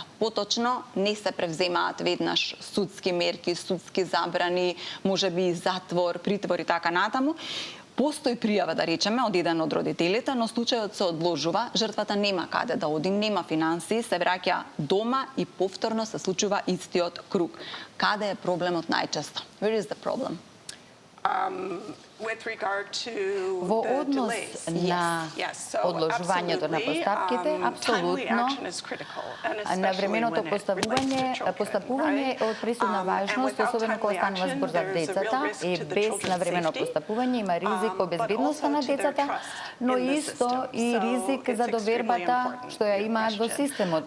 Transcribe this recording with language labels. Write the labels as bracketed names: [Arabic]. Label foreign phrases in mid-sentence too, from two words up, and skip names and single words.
[Macedonian] Поточно не се превземаат веднаш судски мерки, судски забрани, можеби затвор, притвор и така натаму. Постои пријава, да речеме, од еден од родителите, но случајот се одложува, жртвата нема каде да оди, нема финансии, се враќа дома и повторно се случува истиот круг. Каде е проблемот најчесто? [English] Where is the problem? [Macedonian] Во однос на одложувањето на постапките, апсолутно навременото постапување е од пресудна важност, особено кога станува збор за децата, и без навремено постапување има ризик по безбедноста на децата, но исто и ризик за довербата што ја имаат во системот.